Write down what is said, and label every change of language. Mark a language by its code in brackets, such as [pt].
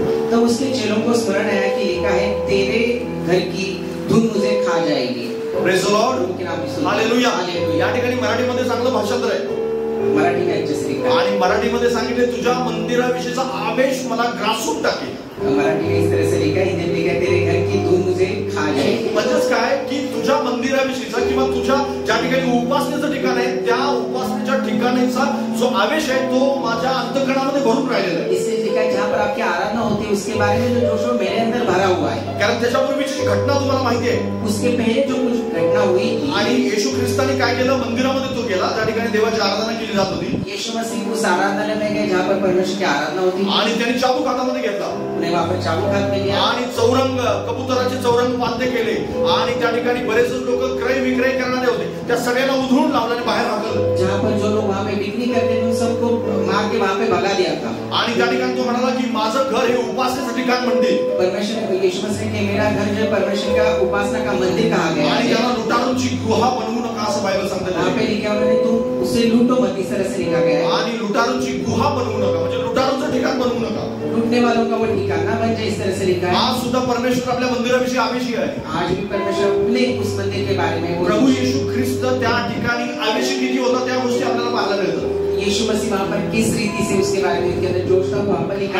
[hi] तो उसके चेलों को स्मरण आया कि लिखा है तेरे घर की धूल मुझे खा जाएगी. [en] Praise the Lord. Hallelujah. [mr] या ठिकाणी मराठीमध्ये चांगलं भाषांतर आहे. [hi] मराठी में अच्छे से लिखा है. [mr] आणि मराठीमध्ये सांगितले तुझ्या मंदिराविषयीचा आवेश मला ग्रासून टाकेल. [hi] मराठी में इस तरह से लिखा है. हिंदी में लिखा है तेरे घर की धूल मुझे खा जाएगी. [mr] म्हणजेच काय की तुझ्या मंदिराविषयीचा किंवा तुझ्या ज्या ठिकाणी उपासनेचं ठिकाण आहे त्या उपासनेच्या ठिकाणीचा जो आवेश आहे तो माझ्या अंतःकरणामध्ये भरून राहिलेला आहे. [hi] इससे लिखा है जहाँ पर आपकी आराधना होती है उसके बारे में जो जोश मेरे अंदर भरा हुआ है. [mr] कारण त्याच्यापूर्वीची घटना तुम्हाला माहिती आहे. [hi] उसके पहले जो कुछ घटना हुई [mr] आणि येशू ख्रिस्ताने काय केलं मंदिरामध्ये तो गेला त्या ठिकाणी देवाची आराधना केली जात होती. [hi] यीशु मसीह उस आराधनालय में गए जहाँ पर परमेश्वर की आराधना होती. [mr] आणि त्यांनी चाबूक हातामध्ये घेतला. [hi] उन्हें वहाँ पर चाबूक हाथ में लिया. [mr] आणि चौरंग कबुतराचे चौरंग बांधले केले आणि त्या ठिकाणी बरेच लोक क्रय विक्रय करणारे होते त्या सगळ्यांना उधळून लावलं आणि बाहेर हाकललं. [hi] जहाँ पर जो लोग वहाँ पे बिक्री करते थे उन सबको मार के वहाँ पे भगा दिया था. [mr] आणि त्या ठिकाणी तो म्हणाला की माझं घर हे उपासनेचं ठिकाण म्हणते. [hi] परमेश्वर यीशु मसीह ने मेरा घर जो परमेश्वर का उपासना का मंदिर कहा गया [mr] आणि त्याला लुटारूंची गुहा बनवू नका असं बायबल सांगते. [hi] वहाँ पे लिखा उन्होंने तुम उसे लूटो मत इस तरह से लिखा गया है. [mr] आणि लुटारूंची गुहा बनवू नका म्हणजे लुटारूंचं ठिकाण बनवू नका. [hi] लूटने वालों का वो ठिकाना बन जाए इस तरह से लिखा है. [mr] आज सुद्धा परमेश्वर आपल्या मंदिराविषयी आवेशी आहे. [hi] आज भी परमेश्वर अपने उस मंदिर के बारे में [mr] प्रभू येशू ख्रिस्त त्या ठिकाणी आवेशी किती होता त्या गोष्टी आपल्याला पाहायला मिळतात. [hi] यीशु मसीह वहाँ पर किस रीति से उसके बारे में उसके अंदर जोश था वहाँ पर लिखा